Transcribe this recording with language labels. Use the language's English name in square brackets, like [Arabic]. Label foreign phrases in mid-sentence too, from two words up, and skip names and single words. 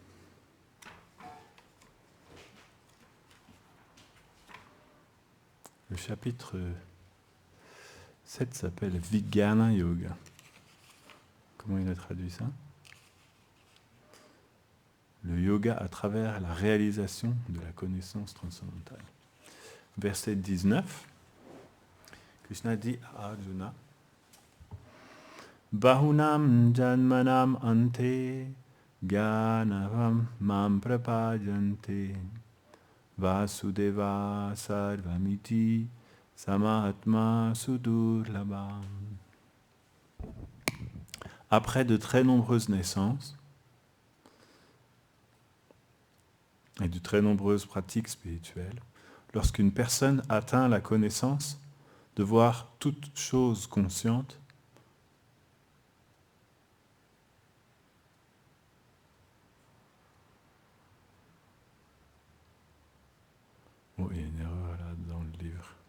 [French] Le chapitre 7 s'appelle Vijnana Yoga. Comment il a traduit ça? Le yoga à travers la réalisation de la connaissance transcendantale. Verset 19. Krishna dit à Arjuna, [Sanskrit] बहूनां जन्मनाम् अन्ते ज्ञानवं मां प्रपजन्ते वासुदेव सर्वमिति समहात्मा सुदुर्लभं. [French] Après de très nombreuses naissances et de très nombreuses pratiques spirituelles, lorsqu'une personne atteint la connaissance de voir toute chose consciente, oh, il y a une erreur là dans le livre.